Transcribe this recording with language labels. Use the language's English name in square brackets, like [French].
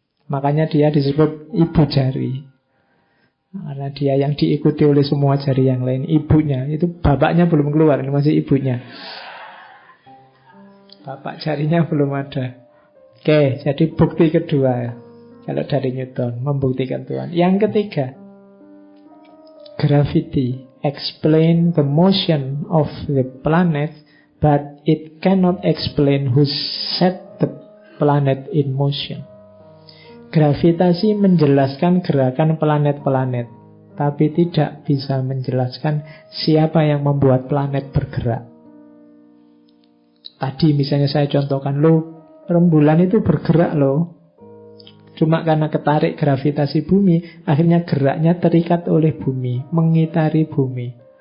[Indonesian] Makanya dia disebut ibu jari. Karena dia yang diikuti oleh semua jari yang lain. Ibunya, itu bapaknya belum keluar, ini masih ibunya. Bapak jarinya belum ada. Oke, jadi bukti kedua kalau dari Newton, membuktikan Tuhan. Yang ketiga, gravity. [English] Explain the motion of the planet, but it cannot explain who set the planet in motion. [Indonesian] Gravitasi menjelaskan gerakan planet-planet, tapi tidak bisa menjelaskan siapa yang membuat planet bergerak. Tadi misalnya saya contohkan, rembulan itu bergerak Cuma karena ketarik gravitasi bumi, akhirnya geraknya terikat oleh bumi, mengitari bumi.